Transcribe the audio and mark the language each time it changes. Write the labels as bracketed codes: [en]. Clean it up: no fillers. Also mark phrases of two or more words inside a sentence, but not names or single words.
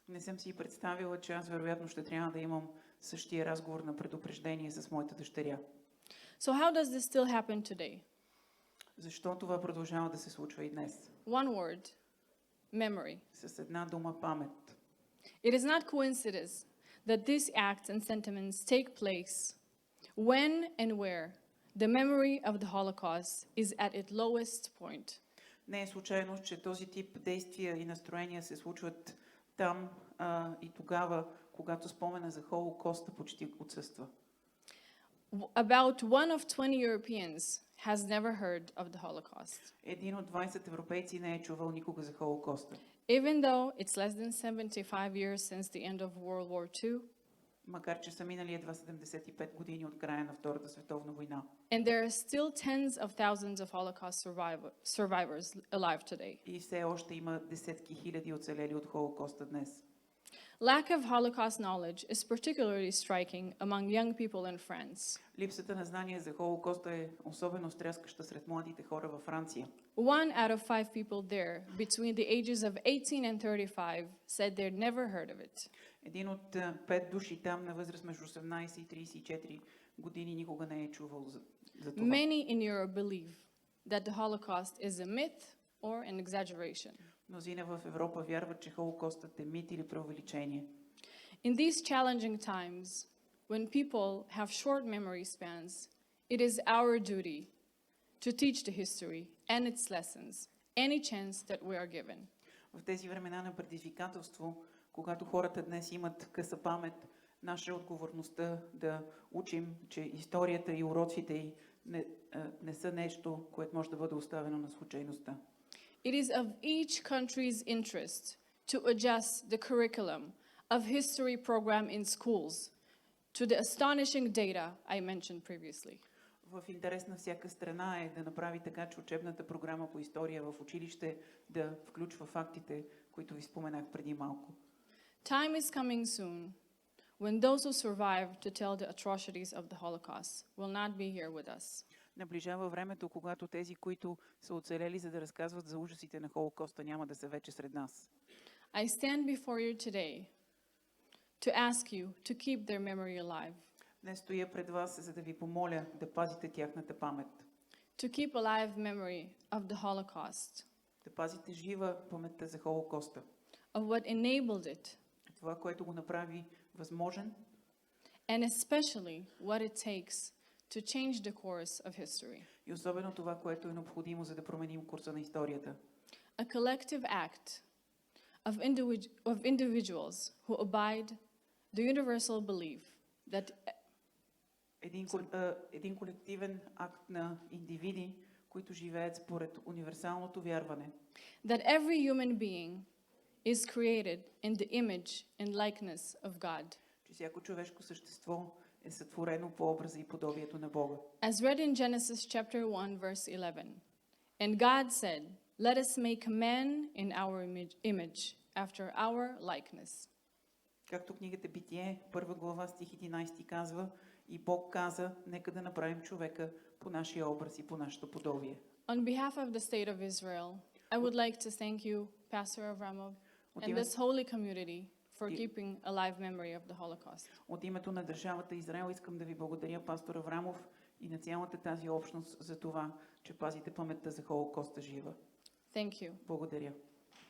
[bg] Не съм си представила, че аз вероятно ще трябва да имам същия разговор на предупреждение с моята дъщеря. [en] So how does this still happen today? [bg] Защо това продължава да се случва и днес? [en] One word, memory. [bg] С една дума памет. [en] It is not coincidence that these acts and sentiments take place when and where the memory of the Holocaust is at its lowest point. [bg] Не е случайно, че този тип действия и настроения се случват там и тогава, когато спомена за Холокоста почти отсъства. [en] About one of 20 Europeans has never heard of the Holocaust. [bg] Един от 20 европейци не е чувал никога за Холокоста. [en] Even though it's less than 75 years since the end of World War II, [bg] макар че са минали едва 75 години от края на Втората световна война. [en] And there are still tens of thousands of Holocaust survivors alive today. [bg] И все още има десетки хиляди оцелели от Холокоста днес. [en] Lack of Holocaust knowledge is particularly striking among young people in France. [bg] Lipsата на знание за Холокоста е особено стряскаща сред младите хора във Франция. [en] 1 out of 5 people there, between the ages of 18 and 35, said they'd never heard of it. [bg] Един от 5 души там на възраст между 18 и 34 години никога не е чувал за това. [en] Many in Europe believe that the Holocaust is a myth or an exaggeration. [bg] Мнозина в Европа вярват, че Холокостът е мит или преувеличение. [en] In these challenging times, when people have short memory spans, it is our duty to teach the history and its lessons any chance that we are given. [bg] В тези времена на предизвикателство, когато хората днес имат къса памет, наша отговорността да учим, че историята и уроците й не са нещо, което може да бъде оставено на случайността. [en] It is of each country's interest to adjust the curriculum of history program in schools to the astonishing data I mentioned previously. [bg] В интерес на всяка страна е да направи така, че учебната програма по история в училище да включва фактите, които ви споменах преди малко. [en] Time is coming soon when those who survive to tell the atrocities of the Holocaust will not be here with us. [bg] Наближава времето, когато тези, които са оцелели за да разказват за ужасите на Холокоста, няма да са вече сред нас. [en] I stand before you today to ask you to keep their memory alive. [bg] Днес стоя пред вас, за да ви помоля да пазите тяхната памет. [en] To keep alive memory of the Holocaust, [bg] Да пазите жива паметта за Холокоста. [en] of what enabled it, [bg] Това, което го направи възможен, [en] and especially what it takes to change the course of history. [bg] и особено това, което е необходимо, за да променим курса на историята. [en] A collective act of individuals who abide the universal belief that [bg] Един колективен акт на индивиди, които живеят според универсалното вярване, [en] that every human being is created in the image and likeness of God. [bg] че всяко човешко същество е сътворено по образа и подобието на Бога. [en] As read in Genesis chapter 1 verse 11. And God said, let us make man in our image, after our likeness. [bg] Както книгата Битие, 1 глава, стих 11 казва, и Бог каза, нека да направим човека по нашия образ и по нашето подобие. [en] On behalf of the state of Israel, I would like to thank you, Pastor Avramov, and this holy community for keeping alive memory of the Holocaust. [bg] От името на Държавата Израел искам да ви благодаря, пастор Аврамов, и на цялата тази общност за това, че пазите паметта за Холокоста жива. [en] Thank you. [bg] Благодаря.